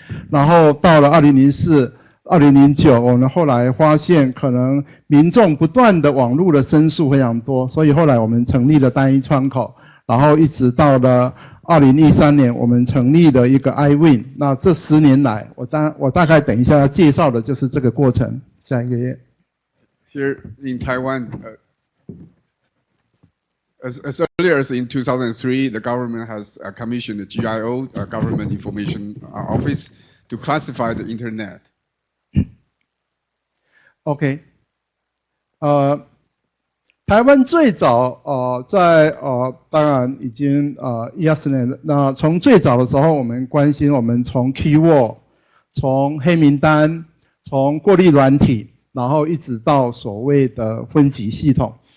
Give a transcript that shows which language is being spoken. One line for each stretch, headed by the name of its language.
Chinese: 然后到了2004、2009，我们后来发现可能民众不断的网络的申诉非常多，所以后来我们成立了单一窗口，然后一直到了2013年，我们成立了一个 iWin。那这10年来，我大概等一下要介绍的就是这个过程。下一个页。
English: Here in Taiwan, as early as in 2003, the government has commissioned the GIO, Government Information Office, to classify the internet.
Chinese: OK， 台湾最早在当然已经10年。那从最早的时候，我们关心我们从 keyword， 从黑名单，从过滤软体，然后一直到所谓的分级系统。